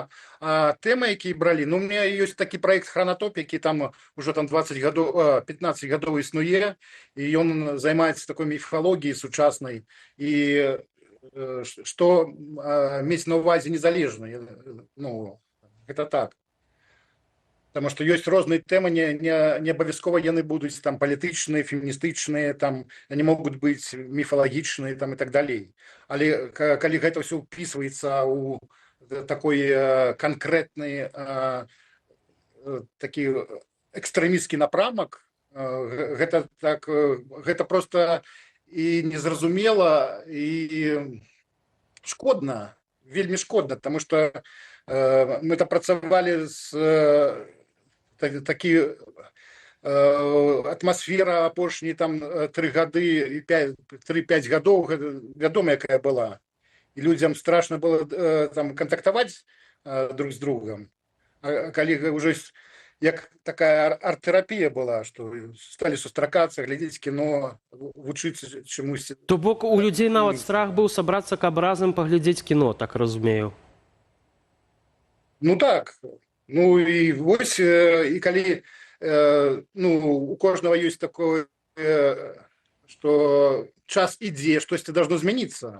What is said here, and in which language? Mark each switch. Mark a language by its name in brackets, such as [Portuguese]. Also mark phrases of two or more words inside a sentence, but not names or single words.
[Belarusian] А тэмы, якія бралі, ну, [Russian] у меня [Belarusian] ёсць такі праект «Хронатоп», які там ужо там 15 гадоў існуе, і ён займаецца такой міфалогіяй сучаснай. І што мець на ўвазе незалежна, ну, гэта так. [Russian] Потому что [Belarusian] ёсць розныя тэмы, не абавязкова яны будуць там палітычныя, феміністычныя, там они могуць быць міфалагічныя там і так далей. Але калі гэта ўсё ўпісваецца ў такой канкрэтны такі экстрэмісцкі напрамак, гэта просто і незразумела, і шкодна, вельмі шкодна, [Russian] потому что [Belarusian] мы там працавалі з такі атмасфера апошнія там 3 гады, 3-5 гадоў, вядома, якая была. І людзям страшно было там кантактаваць друг з другом. А калі ўжо як такая арт-тэрапія была, што сталі сустракацца, глядзець кіно, вучыцца чамусь. То бок у людзей нават страх быў сабрацца, каб разам паглядзець кіно, так разумею. Ну так, ну і вось, і калі ну, у кожнага ёсць такое, што час ідзе, штосьці должно змяніцца.